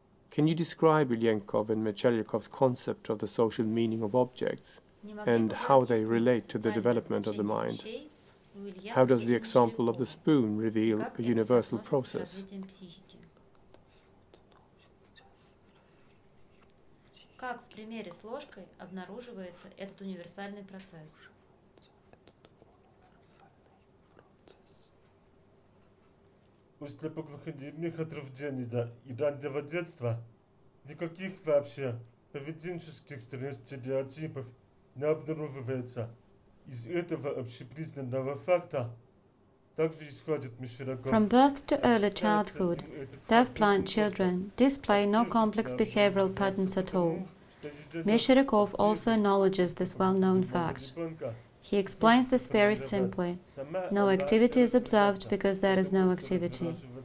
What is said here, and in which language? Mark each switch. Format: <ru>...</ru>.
<en>Can you describe Ilyenkov and Meshcheryakov's concept of the social meaning of objects and how they relate to the development of the mind? How does the example of the spoon reveal a universal process?</en> <ru>Как в примере с ложкой обнаруживается этот универсальный процесс? После поглухонемых от рождения и раннего детства никаких вообще поведенческих стереотипов не обнаруживается. Из этого общепризнанного факта также исходит Мещеряков.</ru> <en>From birth to early childhood, deaf-blind children display no complex behavioral patterns at all. Mescheryakov also acknowledges this well-known fact. He explains this very simply. No activity is observed because there is no activity.</en>